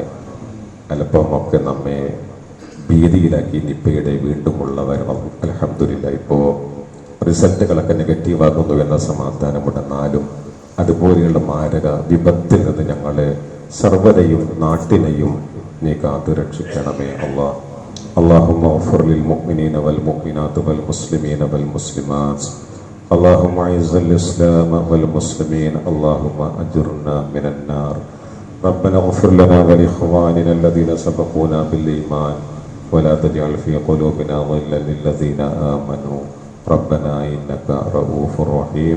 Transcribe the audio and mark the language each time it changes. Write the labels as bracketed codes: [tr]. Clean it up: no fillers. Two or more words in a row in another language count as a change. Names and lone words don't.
[ml] അല്പമൊക്കെ നമ്മെ ഭീതിയിലാക്കി നിപ്പയുടെ വീണ്ടുമുള്ള വരണം. അൽഹംദുലില്ലാ, ഇപ്പോൾ റിസൾട്ടുകളൊക്കെ നെഗറ്റീവാകുന്നു എന്ന സമാധാനമുണ്ടെന്നാലും അതുപോലെയുള്ള മാരക വിപത്തിൽ നിന്ന് ഞങ്ങളെ സർവരെയും നാട്ടിനെയും നീ കാത്തു രക്ഷിക്കണമേ അല്ലാഹ്. [ar] اللهم اغفر للمؤمنين والمؤمنات والمسلمين والمسلمات. اللهم اعز الاسلام والمسلمين. اللهم اجرنا من النار. ربنا اغفر لنا ولاخواننا الذين سبقونا بالايمان ولا تجعل في قلوبنا غلا للذين امنوا ربنا انك رؤوف رحيم.